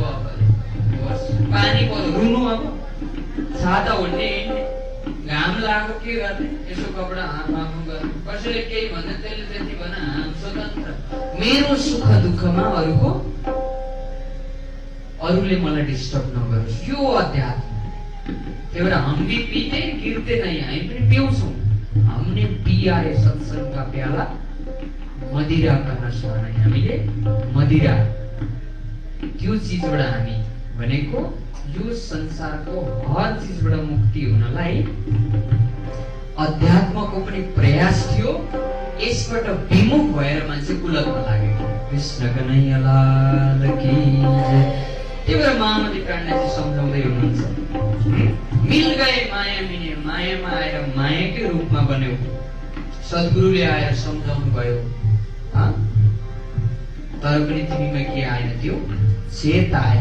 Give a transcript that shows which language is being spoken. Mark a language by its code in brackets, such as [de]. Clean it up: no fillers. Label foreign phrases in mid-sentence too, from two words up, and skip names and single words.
[ne] अब पानी पर्यो रुनु, अब छाता हुने हिँड्ने, घाम लागेको के गर्ने, यसो कपडा हातमा गर्ने। कसैले केही भन्दा त्यसले त्यति भन, हाम स्वतन्त्र। मेरो सुख दुःखमा अरूले मलाई डिस्टर्ब नगरोस्, यो अध्यात्म। त्यही भएर [hi] हम भी पीते गिरते नहीं, [ne] हामी पनि पिउँछौँ। [hi] हमने पिया है सत्संग का प्याला, मदिरा का नशा नहीं। [ne] हामीले मदिरा त्यो चिजबाट हामी भनेको यो संसारको हर चिजबाट मुक्ति हुनलाई अध्यात्मको पनि प्रयास थियो। यसबाट विमुख भएर मान्छे कुलतमा लागेको। [hi] कृष्ण कन्हैया लाल की जय। [ne] त्यही भएर महामती काण्डजी सम्झाउँदै हुनुहुन्छ, [hi] मिल गए [ne] माया मिने, मायामा आएर मायाकै रूपमा बन्यो। सद्गुरुले आएर सम्झाउनु भयो, तर पनि तिमीमा के आएन, त्यो चेता आएन।